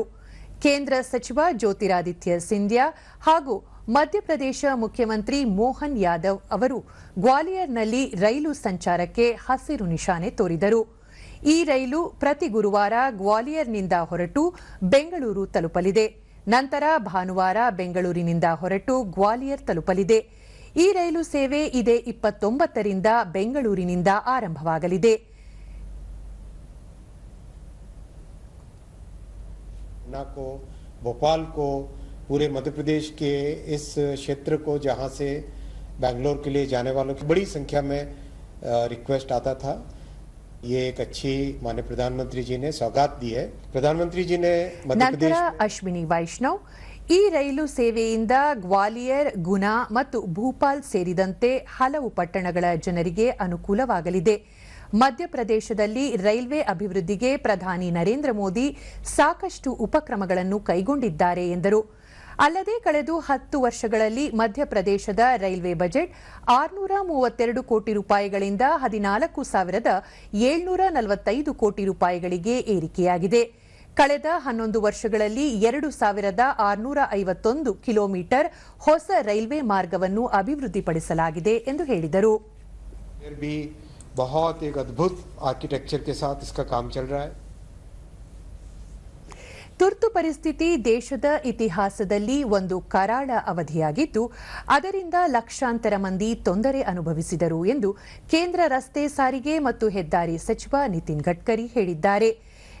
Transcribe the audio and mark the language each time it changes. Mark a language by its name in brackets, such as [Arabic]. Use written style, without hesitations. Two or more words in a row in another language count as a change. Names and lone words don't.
[Kannada] ಕೇಂದ್ರ ಸಚಿವ ಜ್ಯೋತಿರಾದಿತ್ಯ ಸಿಂಧ್ಯಾ ಹಾಗೂ ಮಧ್ಯಪ್ರದೇಶ ಮುಖ್ಯಮಂತ್ರಿ ಮೋಹನ್ ಯಾದವ್ ಅವರು ಗ್ವಾಲಿಯರ್ನಲ್ಲಿ ರೈಲು ಸಂಚಾರಕ್ಕೆ ಹಸಿರು ನಿಶಾನೆ ತೋರಿದರು. ಈ ರೈಲು ಪ್ರತಿ ಗುರುವಾರ ಗ್ವಾಲಿಯರ್ನಿಂದ ಹೊರಟು ಬೆಂಗಳೂರು ತಲುಪಲಿದೆ. ನಂತರ ಭಾನುವಾರ ಬೆಂಗಳೂರಿನಿಂದ ಹೊರಟು ಗ್ವಾಲಿಯರ್ ತಲುಪಲಿದೆ. ಈ ರೈಲು ಸೇವೆ ಇದೇ 29ರಿಂದ ಬೆಂಗಳೂರಿನಿಂದ ಆರಂಭವಾಗಲಿದೆ. [Hindi] भोपाल को पूरे मध्य प्रदेश के इस क्षेत्र को जहां से बैंगलोर के लिए जाने वालों की बड़ी संख्या में रिक्वेस्ट आता था. ये एक अच्छी माननीय प्रधानमंत्री जी ने सौगात दी है. प्रधानमंत्री जी ने मध्य प्रदेश [Kannada] ಅಶ್ವಿನಿ ವೈಷ್ಣವ್ ಈ ರೈಲು ಸೇವೆಯಿಂದ ಗ್ವಾಲಿಯರ್, ಗುನಾ ಮತ್ತು ಭೂಪಾಲ್ ಸೇರಿದಂತೆ ಹಲವು ಪಟ್ಟಣಗಳ ಜನರಿಗೆ ಅನುಕೂಲವಾಗಲಿದೆ. ಮಧ್ಯಪ್ರದೇಶದಲ್ಲಿ ರೈಲ್ವೆ ಅಭಿವೃದ್ಧಿಗೆ ಪ್ರಧಾನಿ ನರೇಂದ್ರ ಮೋದಿ ಸಾಕಷ್ಟು ಉಪಕ್ರಮಗಳನ್ನು ಕೈಗೊಂಡಿದ್ದಾರೆ ಎಂದರು. ಅಲ್ಲದೆ ಕಳೆದ 10 ವರ್ಷಗಳಲ್ಲಿ ಮಧ್ಯಪ್ರದೇಶದ ರೈಲ್ವೆ ಬಜೆಟ್ 632 ಕೋಟಿ ರೂಪಾಯಿಗಳಿಂದ 14,745 ಕೋಟಿ ರೂಪಾಯಿಗಳಿಗೆ ಏರಿಕೆಯಾಗಿದೆ. ಕಳೆದ 11 ವರ್ಷಗಳಲ್ಲಿ 2,651 ಕಿಲೋಮೀಟರ್ ಹೊಸ ರೈಲ್ವೆ ಮಾರ್ಗವನ್ನು ಅಭಿವೃದ್ಧಿಪಡಿಸಲಾಗಿದೆ ಎಂದು ಹೇಳಿದರು. [Hindi] बहुत एक अद्भुत आर्किटेक्चर के साथ इसका काम चल रहा है. [Kannada] ತುರ್ತು ಪರಿಸ್ಥಿತಿ ದೇಶದ ಇತಿಹಾಸದಲ್ಲಿ ಒಂದು ಕರಾಳ ಅವಧಿಯಾಗಿದ್ದು, ಅದರಿಂದ ಲಕ್ಷಾಂತರ ಮಂದಿ ತೊಂದರೆ ಅನುಭವಿಸಿದರು ಎಂದು ಕೇಂದ್ರ ರಸ್ತೆ ಸಾರಿಗೆ ಮತ್ತು ಹೆದ್ದಾರಿ ಸಚಿವ ನಿತಿನ್ ಗಡ್ಕರಿ ಹೇಳಿದ್ದಾರೆ.